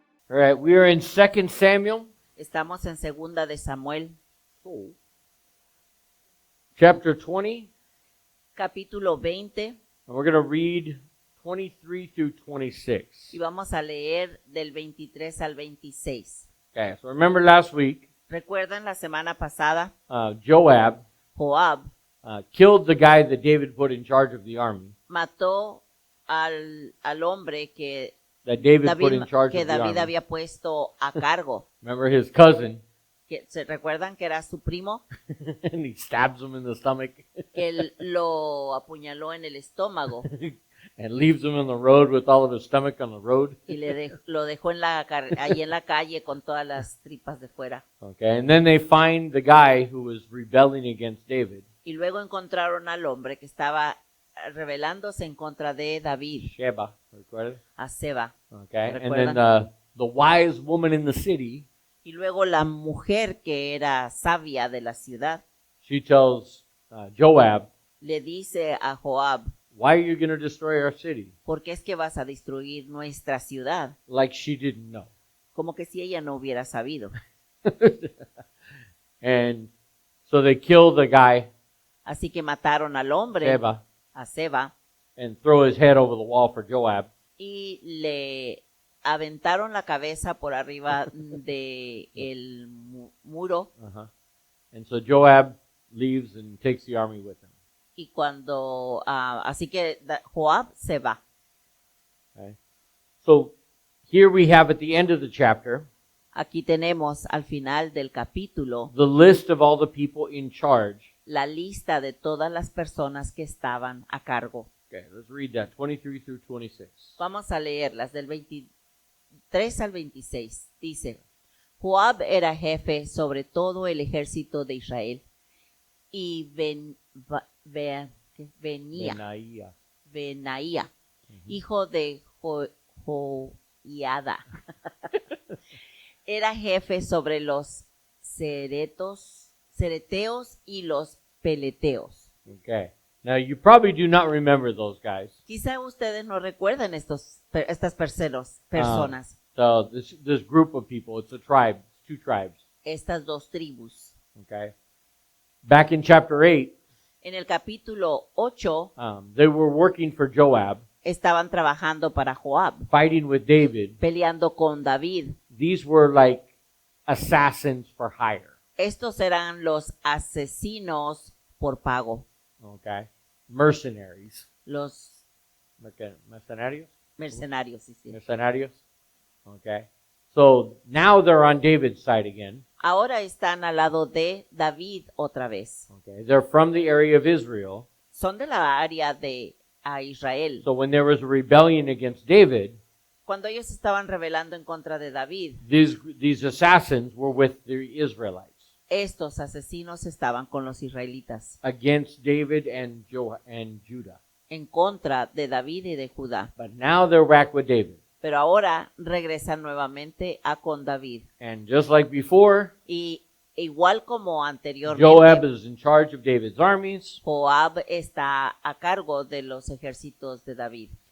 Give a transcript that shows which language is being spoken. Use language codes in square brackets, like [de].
[en] All right, we are in 2 Samuel, [es] Estamos en Segunda de Samuel, [en] chapter 20, [es] capítulo 20, [en] and we're going to read 23 through 26. [es] y vamos a leer del 23 al 26. [en] Okay, so remember last week, [es] ¿Recuerdan la semana pasada? [en] Joab [es] Joab [en] killed the guy that David put in charge of the army, [es] mató al hombre que [en] that David put in charge [es] que [en] of the [es] David [en] army. [es] había puesto a cargo. [en] Remember his cousin, [es] ¿Se recuerdan que era su primo? [en] and he stabs him in the stomach [es] Que él lo apuñaló en el estómago [en] and leaves him in the road with all of his stomach on the road. [es] y lo dejó ahí en la calle con todas las tripas de fuera. [en] Okay, and then they find the guy who was rebelling against David, [es] Y luego encontraron al hombre que estaba rebelándose en contra de David, [en] Sheba, recuerda? [es] a Seba. [en] Okay, and [es] ¿Recuerdan? [en] then the wise woman in the city, [es] Y luego la mujer que era sabia de la ciudad [en] she tells Joab, [es] le dice a Joab, [en] why are you going to destroy our city? [es] ¿por qué es que vas a destruir nuestra ciudad? [en] Like she didn't know. [es] Como que si ella no hubiera sabido. [en] And so they kill the guy, [es] Así que mataron al hombre, [en] Sheba, [es] a Seba, [en] and throw his head over the wall for Joab. [es] y le aventaron la cabeza por arriba de el muro. Uh-huh. [en] And so Joab leaves and takes the army with him. [es] Y cuando, así que Joab se va. [en] Okay? So here we have at the end of the chapter [es] Aquí tenemos al final del capítulo [en] the list of all the people in charge. [es] la lista de todas las personas que estaban a cargo. [en] Okay, let's read that, 23 through 26. [es] Vamos a leerlas del 23 al 26. Dice, Joab era jefe sobre todo el ejército de Israel y Benaía. Benaía, hijo de Joiada, era jefe sobre los cereteos y los peleteos. [en] Okay. Now you probably do not remember those guys. [es] Quizá ustedes no recuerden estas personas, [en] So this group of people, it's a tribe, it's two tribes. [es] estas dos tribus. [en] Okay. Back in chapter 8, [es] En el capítulo 8 [en] they were working for Joab, [es] estaban trabajando para Joab, [en] fighting with David. [es] peleando con David. [en] These were like assassins for hire. [es] Estos eran los asesinos por pago, [en] Okay. Mercenaries. [es] los Mercenarios? mercenarios. Sí. Mercenarios. Okay. [en] So now they're on David's side again. [es] Ahora están al lado de David otra vez. [en] Okay. They're from the area of Israel. [es] Son de la área de Israel. [en] So when there was a rebellion against David, [es] Cuando ellos estaban rebelando en contra de David, [en] these assassins were with the Israelites [es] estos asesinos estaban con los israelitas [en] against David and Judah. [es] en contra de David y de Judá. [en] But now they're back with David. [es] Pero ahora regresan nuevamente a con David. [en] And just like before, [es] Y igual como anteriormente, [en] Joab is in charge of David's armies. [es] Joab está a cargo de los ejércitos de David.